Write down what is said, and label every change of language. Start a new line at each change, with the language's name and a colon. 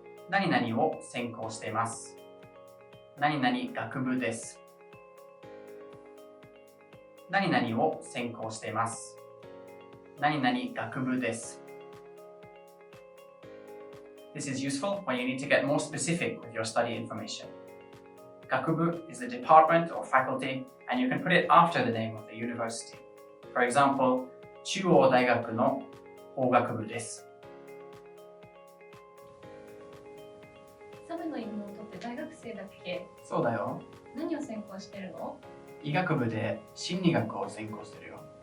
Japanese: 何々を専攻しています。何々学部です。何々を専攻しています。何々学部です。
English: This is useful when you need to get more specific with your study information. 学部 is the department or faculty, and you can put it after the name of the university. For example,
Japanese: 中央大学の法学部です。サムの妹って大学生だっけ？そうだよ。何を専攻してるの？医学部で心理学を専攻してるよ。